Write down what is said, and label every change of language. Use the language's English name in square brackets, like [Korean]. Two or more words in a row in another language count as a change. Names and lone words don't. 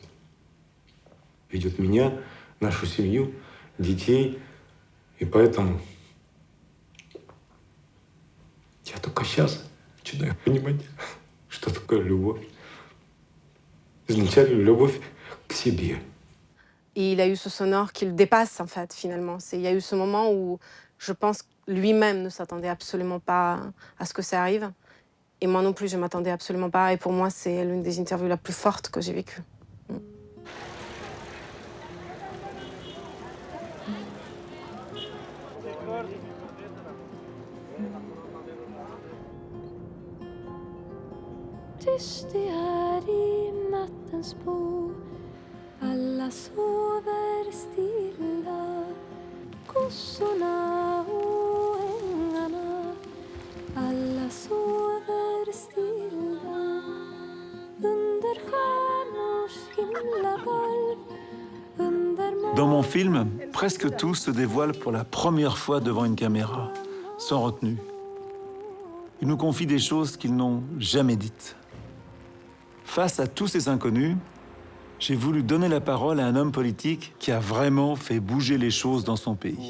[Russian] Ведет меня, нашу семью, детей. И поэтому я только сейчас начинаю понимать, что такое любовь. Изначально любовь к себе. [French] Et il a eu ce sonore qui le dépasse, en fait, finalement. Il y a eu ce moment où je pense que lui-même ne s'attendait absolument pas à ce que ça arrive. Et moi non plus, je ne m'attendais absolument pas. Et pour moi, c'est l'une des interviews la plus forte que j'ai vécues. [Swedish] Tyst det här i nattens bo. Alla sover stilla. Kossorna och ängarna. Alla sover stilla. Under stjärnors himlavalv. [French] Dans mon film, presque tous se dévoilent pour la première fois devant une caméra, sans retenue. Ils nous confient des choses qu'ils n'ont jamais dites. Face à tous ces inconnus, j'ai voulu donner la parole à un homme politique qui a vraiment fait bouger les choses dans son pays.